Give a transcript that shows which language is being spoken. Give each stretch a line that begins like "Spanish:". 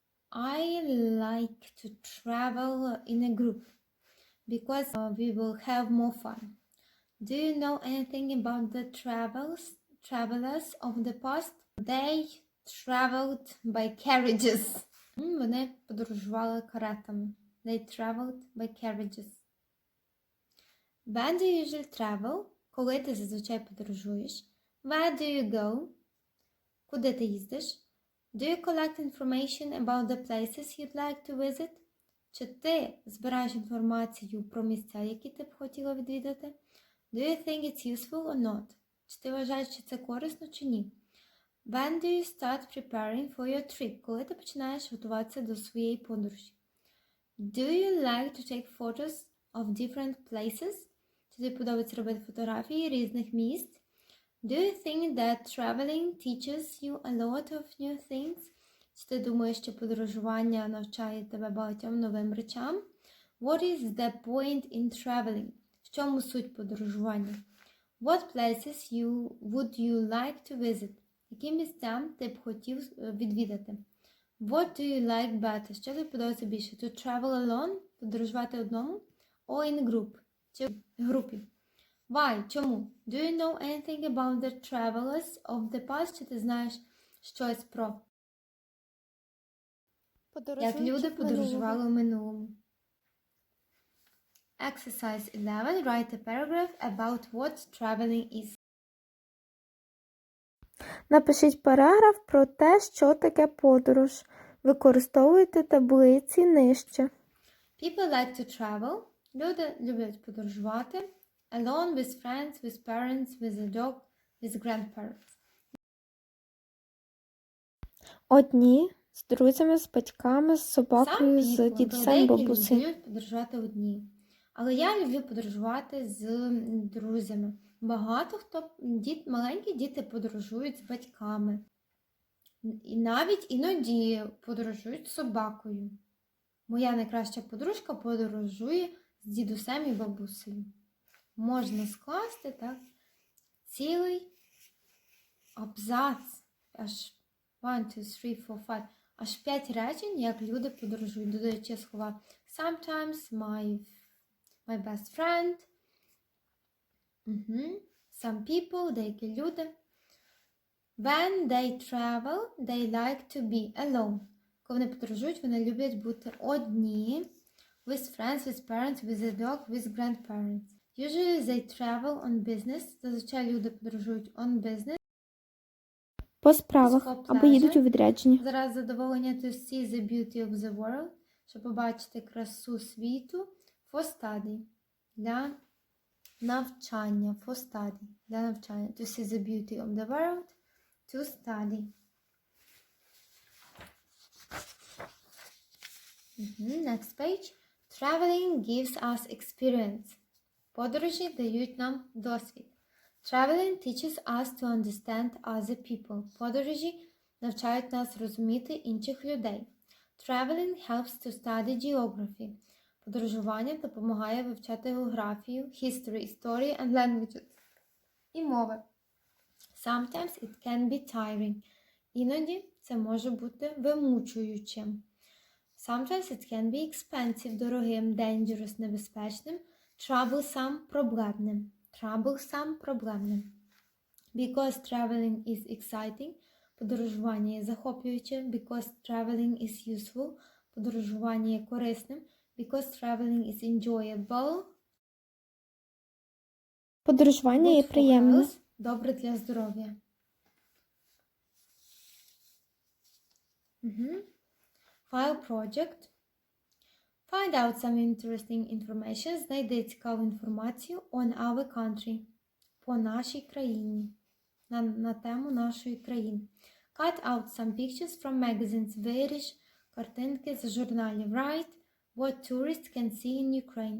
English: I like to travel in a group because we will have more fun. Do you know anything about the travelers of the past? They traveled by carriages.
Ukrainian: Вони подорожували каретами.
English: They traveled by carriages. When do you usually travel?
Ukrainian: Коли ти зазвичай подорожуєш?
English: Where do you go?
Ukrainian: Куди ти їздиш?
English: Do you collect information about the places you'd like to visit?
Ukrainian: Чи ти збираєш інформацію про місця, які ти б хотіла відвідати?
English: Do you think it's useful or not?
Ukrainian: Чи ти вважаєш, що це корисно чи ні?
English: When do you start preparing for your trip?
Ukrainian: Коли ти починаєш готуватися до своєї подорожі?
English: Do you like to take photos of different places?
Ukrainian: Чи тобі подобається робити фотографії різних місць?
English: Do you think that traveling teaches you a lot of new things?
Ukrainian: Чи ти думаєш, що подорожування навчає тебе багатьом новим речам?
English: What is the point in traveling?
Ukrainian: В чому суть подорожування?
English: What places would you like to visit?
Ukrainian: Які місця ти б хотів відвідати?
English: What do you like better?
Ukrainian: Що тобі подобається більше?
English: To travel alone?
Ukrainian: Подорожувати одному?
English: Or in group?
Ukrainian: Чи в групі?
English: Why?
Ukrainian: Чому?
English: Do you know anything about the travelers of the past?
Ukrainian: Чи ти знаєш щось про як люди подорожували в минулому?
English: Exercise 11. Write a paragraph about what traveling is.
Ukrainian: Напишіть параграф про те, що таке подорож. Використовуйте таблиці нижче.
English: People like to travel.
Ukrainian: Люди люблять подорожувати.
English: Alone, with friends, with parents, with a dog, with grandparents.
Ukrainian: Одні з друзями, з батьками, з собакою, з дідусем, бабусею. Деякі люблять подорожувати одні. Але я люблю подорожувати з друзями. Багато хто, маленькі діти подорожують з батьками. І навіть іноді подорожують з собакою. Моя найкраща подружка подорожує з дідусем і бабусею. Можна скласти так цілий абзац, аж 1, 2, 3, 4, 5, аж 5 речень, як люди подорожують, додаючи слова
English: sometimes my best friend, some people,
Ukrainian: деякі люди.
English: When they travel, they like to be alone.
Ukrainian: Коли вони подорожують, вони люблять бути одні.
English: With friends, with parents, with a dog, with grandparents. Usually they travel on business.
Ukrainian: Зазвичай люди подорожують
English: on business.
Ukrainian: По справах або їдуть у відрядження. Заради задоволення
English: to see the beauty of the world.
Ukrainian: Щоб побачити красу світу.
English: For study.
Ukrainian: Для навчання.
English: For study. Для навчання. To see the beauty of the world. To study. Next page. Traveling gives us experience.
Ukrainian: Подорожі дають нам досвід.
English: Traveling teaches us to understand other people.
Ukrainian: Подорожі навчають нас розуміти інших людей.
English: Traveling helps to study geography.
Ukrainian: Подорожування допомагає вивчати географію,
English: history,
Ukrainian: історію
English: and languages.
Ukrainian: І мови.
English: Sometimes it can be tiring.
Ukrainian: Іноді це може бути вимучуючим.
English: Sometimes it can be expensive,
Ukrainian: дорогим,
English: dangerous,
Ukrainian: небезпечним,
English: troublesome,
Ukrainian: проблемним.
English: Troublesome,
Ukrainian: проблемним.
English: Because traveling is exciting,
Ukrainian: подорожування є захоплююче.
English: Because traveling is useful,
Ukrainian: подорожування є корисним.
English: because traveling is enjoyable.
Ukrainian: Подорожування є
English: Good for
Ukrainian: приємне.
English: health.
Ukrainian: Добре для здоров'я.
English: File project. Find out some interesting information.
Ukrainian: Знайди цікаву інформацію
English: on our country.
Ukrainian: По нашій країні. На тему нашої країни.
English: Cut out some pictures from magazines.
Ukrainian: Виріж картинки з журналів.
English: Write what tourists can see in Ukraine.